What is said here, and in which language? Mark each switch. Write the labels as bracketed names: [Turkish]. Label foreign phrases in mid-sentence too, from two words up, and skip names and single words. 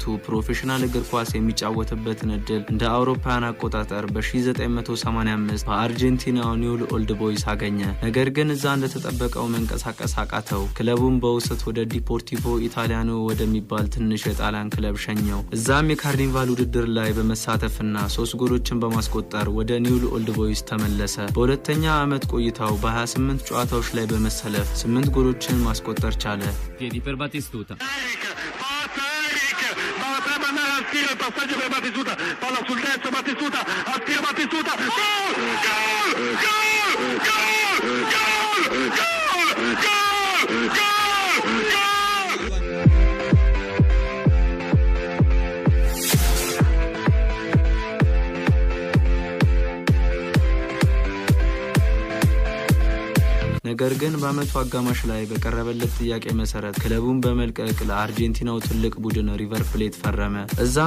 [Amharic] ፕሮፌሽናል እግር ኳስ የሚጫወትበትን እድል እንደ አውሮፓውያን አቆጣጠር በ1985 በአርጀንቲናው ኒውል ኦልድ ቦይስ አገኘ። ነገር ግን እዛ እንደተጠበቀው መንቀሳቀስ አቃተው። ክለቡን በውሰት ወደ ዲፖርቲቮ ኢታሊያኖ ወደሚባል ትንሽ የጣሊያን ክለብ ሸኘው። እዛም የካርኒቫል ውድድር ላይ በመሳተፍና 3 ጎሎችን በማስቆጠር ወደ ኒውል ኦልድ ቦይስ ተመለሰ። በሁለተኛ ዓመት ቆይታው በ28 ጨዋታዎች ላይ በመሰለፍ 8 ጎሎችን ማስቆጠር ቻለ። [Italian] Piedi per Batistuta. Tira il passaggio per Batistuta, palla sul destro, Batistuta, attira Batistuta, gol! Gol! Gol! Gol! Gol! Gol! Gol! Gol! [Amharic] ነገር ግን በአመቱ አጋማሽ ላይ በቀረበለት ጥያቄ መሰረት ክለቡን በመልቀቅ ለአርጀንቲናው ትልቅ ቡድን ሪቨር ፕሌት ፈረመ። እዛም